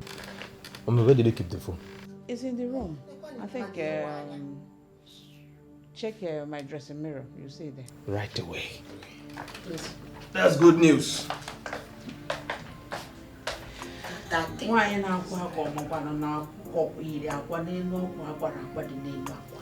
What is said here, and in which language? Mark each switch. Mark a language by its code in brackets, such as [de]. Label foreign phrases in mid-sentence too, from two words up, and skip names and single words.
[en] Mommy, where did they keep the phone? It's in the room. I think, check my dressing mirror. You see it there. Right away. Please. That's good news. That thing. Why now? [ig] Ọkwa iri akwa n'elu ọkwa akwara akwa dị n'elu akwa.